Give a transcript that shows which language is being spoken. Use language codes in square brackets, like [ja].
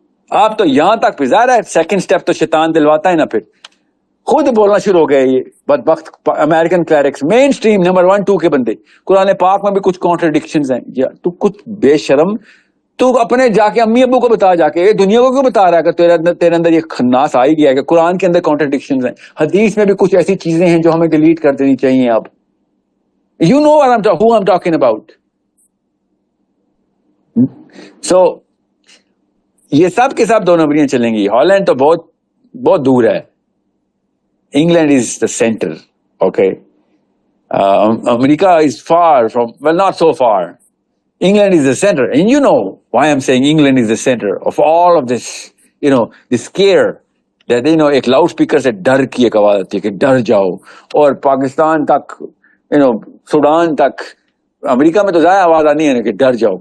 [ur] آپ تو یہاں تک پہ ظاہر ہے سیکنڈ اسٹیپ تو شیطان دلواتا ہے نا, پھر خود بولنا شروع ہو گئے یہ بدبخت امریکن کلیرکس, مین اسٹریم نمبر 1 2 کے بندے. قرآن پاک میں بھی کچھ کانٹرڈکشنز ہیں. تو کچھ بے شرم, تو اپنے جا کے امی ابو کو بتا, جا کے دنیا کو کیوں بتا رہا ہے کہ تیرے اندر یہ خناس آ ہی گیا ہے کہ قرآن کے اندر کانٹرڈکشنز ہیں, حدیث میں بھی کچھ ایسی چیزیں ہیں جو ہمیں ڈیلیٹ کر دینی چاہیے. [en] اب you know who I'm talking about. [ur] So یہ سب کے سب 2 نمبریاں چلیں گی. ہالینڈ تو بہت بہت دور ہے, [en] England is the centre. Okay, America is far from, well not so far. England is the center, and you know why I'm saying England is the center of all of this, you know, [ur] this scare that, you know, ایک loud speaker سے ڈر کی ایک آواز آتی ہے کہ ڈر جاؤ, اور پاکستان تک, you know, سوڈان تک, امریکہ میں تو ظاہر آواز آنی ہے نا کہ ڈر جاؤ.